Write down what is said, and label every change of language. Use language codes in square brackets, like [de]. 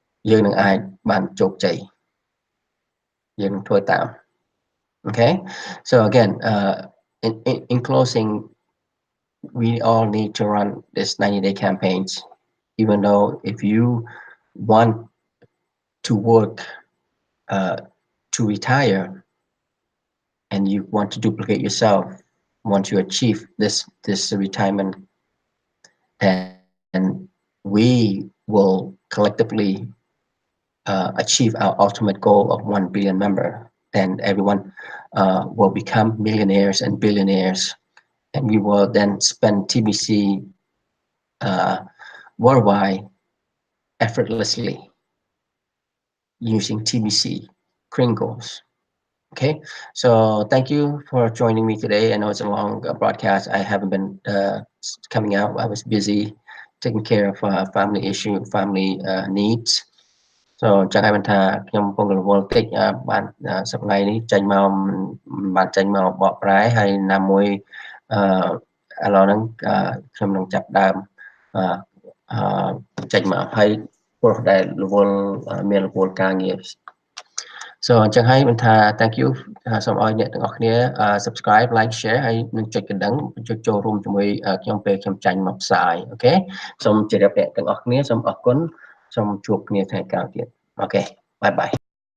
[km] យើងនឹងអាចបានជោគជ័យយើងនឹងធ្វើតាម [en] okay so again in closing we all need to run this 90-day campaigns even though if you want to work to retire and you want to duplicate yourself, want to achieve this retirement and we will collectively achieve our ultimate goal of 1 billion member, then everyone will become millionaires and billionaires, and we will then spend TBC uh, worldwide effortlessly using TBC Kringles. Okay, so thank you for joining me today. I know it's a long broadcast. I haven't been coming out. I was busy taking care of family issue, family needs. [km] So ចឹងហើយមិនថាខ្ញុំកំពុងរវល់តិចបានសប្តាហ៍នេះចេញមកបានចេញមកបកប្រែហើយណាមួយឥឡូវហ្នឹងខ្ញុំនឹងចាប់ដើម ចេញមកហើយព្រោះដែលរវល់មានរវល់ការងារ So អញ្ចឹងហើយមិនថា thank you សូមឲ្យអ្នកទាំងអស់គ្នា subscribe like share ហើយនឹងចុចកណ្ដឹងចូលរួមជាមួយខ្ញុំពេលខ្ញុំចាញ់មកផ្សាយអូខេសូមជម្រាបអ្នកទាំងអស់គ្នាសូមអរគុណសូមជួបគ្នាថ្ងៃក្រោយទៀតអូខេ bye bye